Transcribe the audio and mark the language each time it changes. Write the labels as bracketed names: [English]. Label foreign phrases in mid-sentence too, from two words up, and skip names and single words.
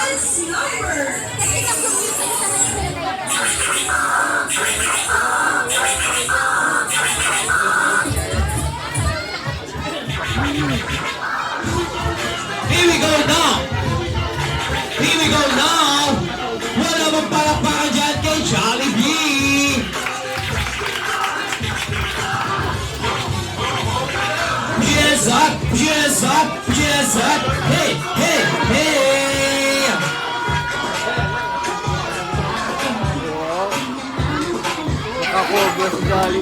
[English] Here we go now! Here we go now! [Filipino] Wala mong palakpakan dyan kay Jollibee! [English] Cheers up! Cheers up! Cheers up! Hey! Hey! Hey! [Filipino] Ako, boss Jollibee.